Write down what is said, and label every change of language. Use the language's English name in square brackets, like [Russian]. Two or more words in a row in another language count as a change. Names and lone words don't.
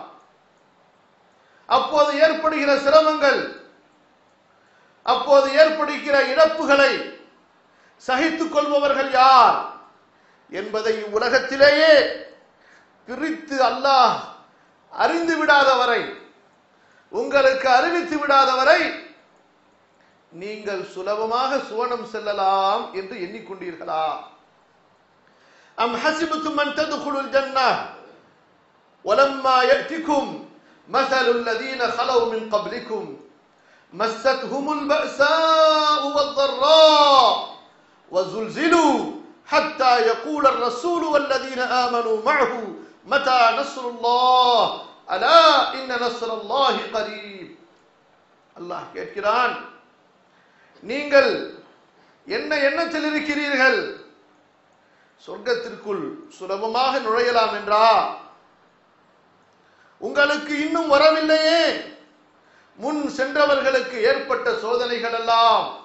[Tamil] அப்போது ஏற்படுகிற சிரமங்கள், அப்போது ஏற்படுகிற இழப்புகளை சகித்துக் கொள்பவர்கள் யார் என்பதை உலகத்திலேயே பிரித்து அல்லாஹ் அறிந்து விடாத வரை, உங்களுக்கு அறிவித்து விடாத வரை நீங்கள் சுலபமாக சுவனம் செல்லலாம் என்று எண்ணிக்கொண்டீர்களா? [Arabic] أم حسبتم أن تدخلوا الجنة ولما يأتكم مثل الذين خلوا من قبلكم مستهم البأساء والضراء وزلزلوا حتى يقول الرسول والذين آمنوا معه متى نصر الله ألا إن نصر الله قريب. [Tamil] அல்லாஹ் கேட்கிறான், நீங்கள் என்ன எண்ணத்தில் இருக்கிறீர்கள்? சொர்க்கத்திற்குள் சுலபமாக நுழையலாம் என்றா? உங்களுக்கு இன்னும் வரவில்லையே முன் சென்றவர்களுக்கு ஏற்பட்ட சோதனைகள் எல்லாம்.